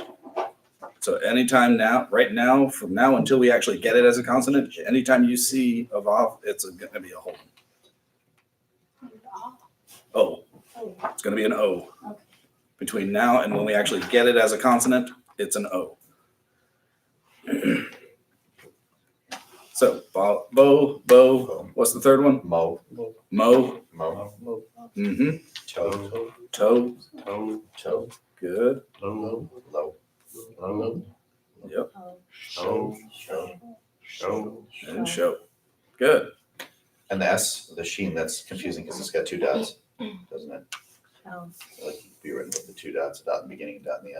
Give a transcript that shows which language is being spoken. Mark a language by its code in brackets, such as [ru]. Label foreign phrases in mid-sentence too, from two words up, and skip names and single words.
[en] So anytime now, right now, from now until we actually get it as a consonant, anytime you see a vav, it's going to be a Holden. O. It's going to be an O. Okay. Between now and when we actually get it as a consonant, it's an O. So, bo. What's the third one? Mo. Mo. Mo. Mm-hmm. Toe. Toe. Toe, Toe. Good. low, Low. low, Yep. show, Show. show. And show. Good. And the S, the sheen, that's confusing because it's got two dots, doesn't it? Oh. Like it could be written with the two dots, a dot in the beginning, a dot in the end.